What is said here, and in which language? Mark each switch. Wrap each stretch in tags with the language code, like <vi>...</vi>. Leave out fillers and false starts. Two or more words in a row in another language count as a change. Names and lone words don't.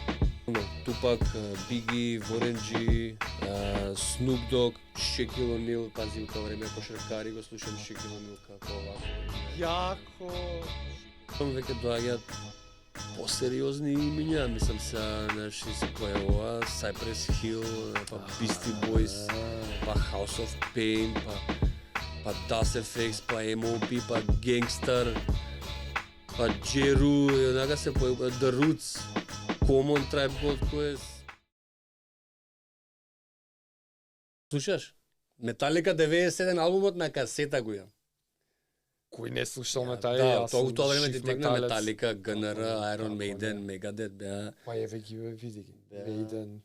<mk>Тупак, Биги, Воренџи, Snoop Dogg, Shaquille O'Neal, пази у тоа време кошаркари го слушам Shaquille O'Neal како овако. Јако. Там веќе доаѓаат посериозни имиња, мислам се се појавува Cypress Hill, па Beastie Boys, па House of Pain, па Das FX, па M.O.P, па Gangster, па Jeru, однака се појавува The Roots, Common Tribe Called Quest. Слушаш? Металика 97 албумот на касета го имам. Кој не слушал Металика? Да, тоа време ти текна Металика, ГНР, Iron Maiden, Megadeth, беа... Па еве ги види ги. Maiden.</mk>